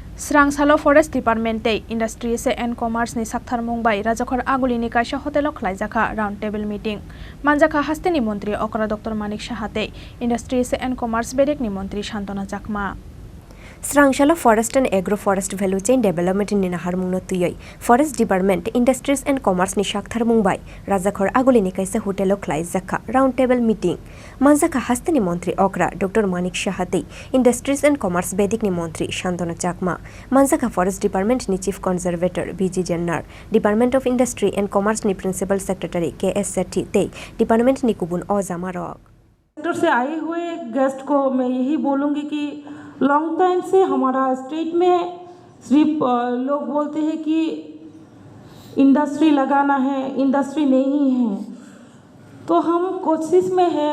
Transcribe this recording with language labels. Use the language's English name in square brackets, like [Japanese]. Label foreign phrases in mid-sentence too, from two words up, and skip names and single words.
[Kok Borok] Srangsalo Forest Department Industries and CommerceNi Saktharmungbai Rajakhor Agulini Kaisa Hotel Khlaijakha [English] Roundtable meeting. [Kok Borok] Manjakha Hasteni Montri Okra Dr. Manik Shahate Industries and Commerce Bedek ni Montri Shantana Jakma. Srangsalo Forest and Agro-Forest Value Chain Development in Harmungno Tuyoi, Forest Department, Industries and Commerce ni Saktharmungbai, Rajakhor Agulini Kaisa Hotel Khlaijakha [English] Roundtable meeting. [Kok Borok] Manjakha Hasteni Montri Okra Dr. Manik Shahate Industries and Commerce Bedek ni Montri Shantana Jakma. Manjakha Forest Department ni Chief Conservator BG Jannar, Department of Industry and Commerce ni Principal Secretary KS Sethi Te, Department ni Kubun Ozamarok. [Hindi] सेक्टर से आए हुए गेस्ट को मैं यही बोलूँगी कि [English] long time [Hindi] से हमारा स्टेट में सिर्फ लोग बोलते हैं कि इंडस्ट्री लगाना है, इंडस्ट्री नहीं है, तो हम कोशिश में है।